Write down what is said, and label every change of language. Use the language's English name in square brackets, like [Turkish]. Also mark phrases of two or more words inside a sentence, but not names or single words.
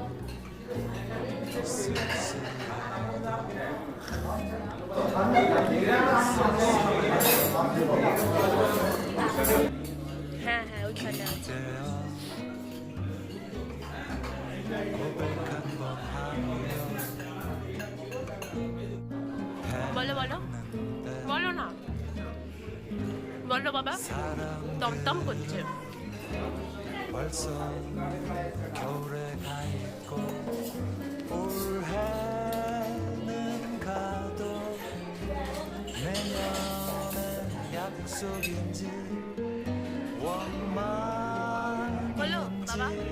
[Bangla] হ্যাঁ হ্যাঁ ওইখানে আছে। বলো বলো বলো না, বলো বাবা, দমদম করছে। [Korean] 벌써 겨울에 가 있고 올해는 가도 내년엔 약속인지 [Bangla] বলো বাবা,